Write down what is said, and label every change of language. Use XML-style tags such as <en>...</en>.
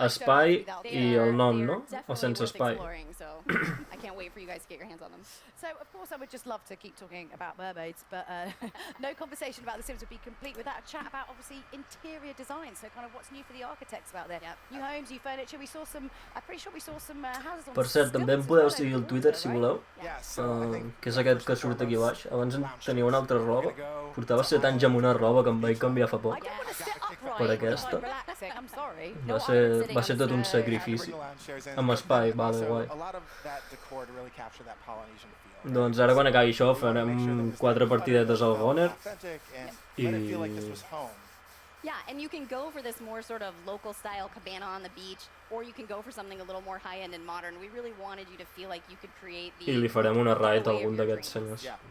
<ca>espai i el nom, no? O sense espai.</ca> <en>So I can't wait for you guys to get your hands on them. So, of course, I would just love to keep talking about mermaids, but no conversation about The Sims would be complete without a chat about, obviously, interior design. So, kind of what's new for the architects out there. New homes, new furniture. We saw some, I'm pretty sure we saw some houses on</en> <ca>Per cert, també em podeu seguir al Twitter, si voleu, que és aquest que surt aquí baix. Abans tenia una altra roba. Portava 7 anys amb una roba que em vaig canviar fa poc per aquesta. Va ser tot un sacrifici. Amb espai, vale, guai. Doncs ara quan acabi això farem 4 partidetes al Goner i...</ca> <en>Yeah, and you can go for this more sort of local style cabana on the beach, or you can go for something a little more high-end and modern. We really wanted you to feel like you could create the...</en> <ca>I li farem una raid a algun d'aquests senyors.</ca>